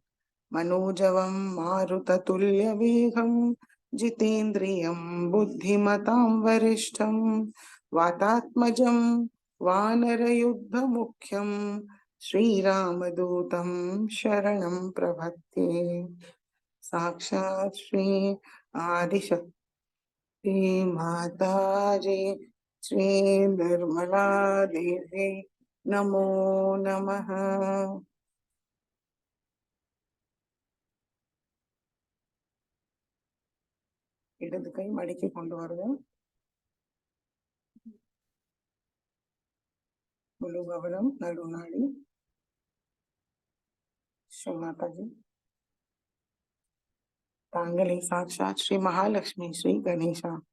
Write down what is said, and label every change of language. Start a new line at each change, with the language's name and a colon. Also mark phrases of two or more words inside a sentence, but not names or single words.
Sanskrit: मनोजवं मारुततुल्यवेगं जितेन्द्रियं बुद्धिमतां वरिष्ठं वातात्मजं वानरयुद्धमुख्यं श्रीरामदूतं शरणं प्रपद्ये। साक्षात् श्री आदिशक्ति माताजी श्री निर्मला देवी नमो नमः।
Tamil: இடது கை மடிக்கு கொண்டு வருவோம். முழு கவனம் நடுநாடி. ஸ்ரீ மாதாஜி, தாங்களே சாட்சாத் ஸ்ரீ மகாலட்சுமி ஸ்ரீ கணேசா.